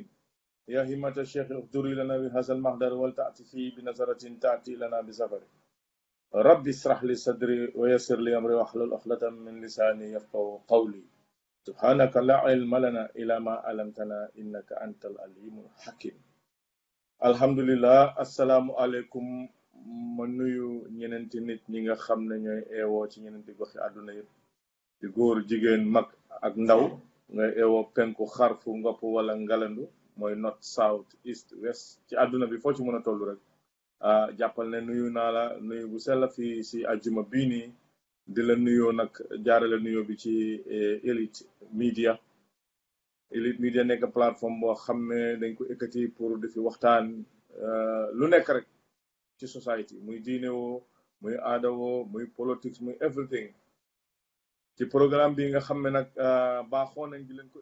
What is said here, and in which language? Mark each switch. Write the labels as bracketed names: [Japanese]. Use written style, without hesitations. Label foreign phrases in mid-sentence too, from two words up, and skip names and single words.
[Arabic] يا همة الشيخ اغدري لنا بهذا المحضر ولتأتي فيه بنظرة تأتي لنا بسفر. رب اشرح لي صدري ويسر لي أمري واحلل عقدة من لساني يفقهوا قولي. سبحانك لا علم لنا إلا ما علمتنا إنك أنت العليم الحكيم. الحمد لله السلام عليكم [Wolof] ma nuyu ñeneenti nit ñi nga xam ne ñooy eewoo ci ñeneenti goxi àdduna yëpp di góor jigéen mag ak ndaw ngay eewoo penku xarfu ngopp wala ngalandu mooy [English] north south east west [Wolof] ci àdduna bi foo ci mën a toll rek jàppal ne nuyu naa la nuyu bu sell fii si àjjuma bii nii di la nuyoo nag jaarale nuyoo bi ci Elite Media nekk plateforme boo xam ne dañ ko ekkati pour di fi waxtaan lu nekk rek ci society muy diine woo muy aada woo muy politics muy everything ci programme bi nga xam ne nag baaxoo nañ di leen ko